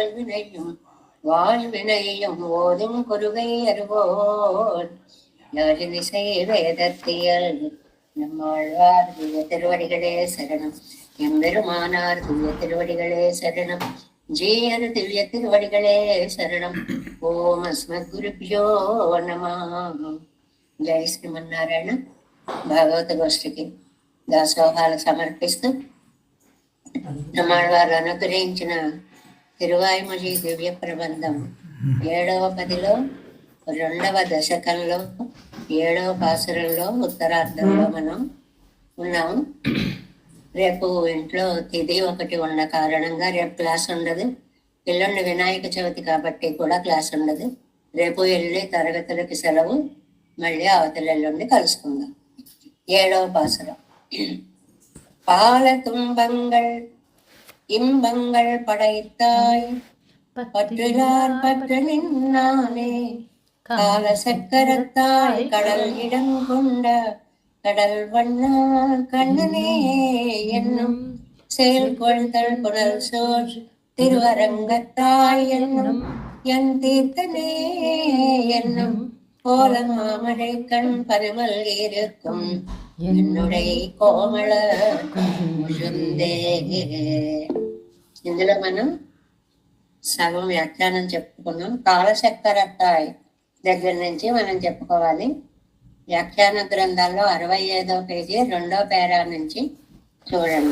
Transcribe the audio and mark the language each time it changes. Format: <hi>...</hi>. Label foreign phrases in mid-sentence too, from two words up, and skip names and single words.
<ta>வாழ்வினையும் ஓதும் குருகை அருவோன் யாழினிசை வேதத்தியல் நம்மாழ்வார் திவ்ய திருவடிகளே சரணம் எம்பெருமானார் திவ்ய திருவடிகளே சரணம் ஜீயர் திவ்ய திருவடிகளே சரணம்</ta> <sa>ஓம் அஸ்மத் குருபியோ நமः</sa> <te>జై శ్రీమన్నారాయణ భాగవత గోష్ఠికి దాసోహాలు సమర్పిస్తూ நம்மాழ்వారు అనుగ్రహించిన తిరువాయుమొഴി దివ్య ప్రబంధం 7వ పదిలో 2వ దశకంలో 7వ పాసురంలో ఉత్తరార్ధంలో మనం ఉన్నాము. రేపు ఇంట్లో తిథి ఒకటి ఉన్న కారణంగా రేపు క్లాస్ ఉండదు. ఎల్లుండి వినాయక చవితి కాబట్టి కూడా క్లాస్ ఉండదు. రేపు ఎల్లుండి తరగతులకి సెలవు. మళ్ళీ అవతల ఎల్లుండి కలుసుకుందాం. 7వ பாசுரம்.</te> <ta>பால துன்பங்கள் இன்பங்கள் படைத்தாய் பற்றிலார் பற்று நின்னாலே கால சக்கரத்தாய் கடல் இடம் கொண்ட கடல் வண்ணா கண்ணனே என்னும் செயல் கொள்தல் புனல் சோர் திருவரங்கத்தாய் என்னும் என் தீர்த்தனே என்னும் கோல மாமழை கண் பருமல் இருக்கும் என்னுடைய கோமளக் கொழுந்தே.</ta> <te>ఇందులో మనం సగం వ్యాఖ్యానం చెప్పుకున్నాం. కాలచక్రతాయ్ దగ్గర నుంచి మనం చెప్పుకోవాలి. వ్యాఖ్యాన గ్రంథాల్లో 65వ పేజీ 2వ పేరా నుంచి చూడండి.</te>